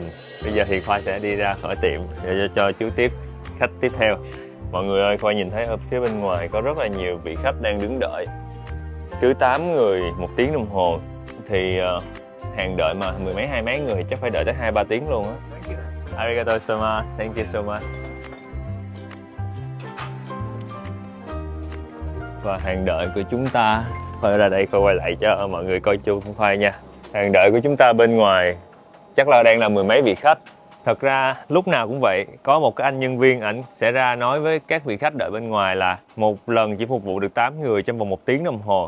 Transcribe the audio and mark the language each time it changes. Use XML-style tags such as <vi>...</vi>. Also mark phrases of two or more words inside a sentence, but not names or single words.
<vi>Bây giờ thì Khoai sẽ đi ra khỏi tiệm để cho chú tiếp khách tiếp theo. Mọi người ơi, Khoai nhìn thấy ở phía bên ngoài có rất là nhiều vị khách đang đứng đợi. Cứ 8 người 1 tiếng đồng hồ thì hàng đợi mà mười mấy 20 mấy người chắc phải đợi tới 2-3 tiếng luôn á.</vi> <ja>ありがとうございます,</ja> <en>thank you so much.</en> <vi>Và hàng đợi của chúng ta, Khoai ra đây Khoai quay lại cho mọi người coi chung Khoai nha. Hàng đợi của chúng ta bên ngoài chắc là đang là mười mấy vị khách. Thật ra lúc nào cũng vậy, có một cái anh nhân viên ảnh sẽ ra nói với các vị khách đợi bên ngoài là một lần chỉ phục vụ được 8 người trong vòng 1 tiếng đồng hồ.</vi>